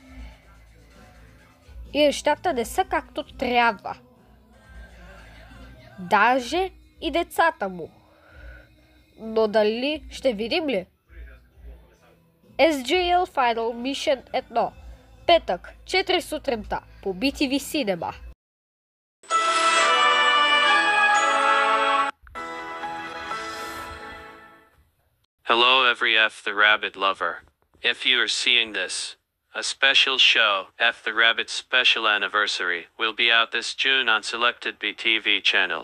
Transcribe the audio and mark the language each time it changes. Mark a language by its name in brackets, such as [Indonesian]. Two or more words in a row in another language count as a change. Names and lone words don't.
[Bulgarian] И нещата не са както трябва. Даже и децата му. Но дали ще видим ли? SGL Final Mission 1. Петък, 4 сутринта по BTV Cinema. [English] Hello every F the Rabbit lover. If you are seeing this, a special show, F the Rabbit's special anniversary, will be out this June on selected BTV channels.